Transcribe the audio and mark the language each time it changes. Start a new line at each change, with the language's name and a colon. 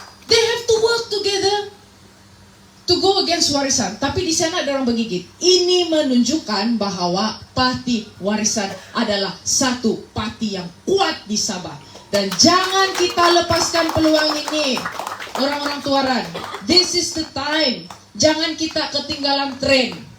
English: They have to work together to go against warisan.
Malay: Tapi di sana ada orang bergigit. Ini menunjukkan bahwa parti warisan adalah satu parti yang kuat di Sabah. Dan jangan kita lepaskan peluang ini. Orang-orang
English: Tuaran, this is the time.
Malay: Jangan kita ketinggalan tren.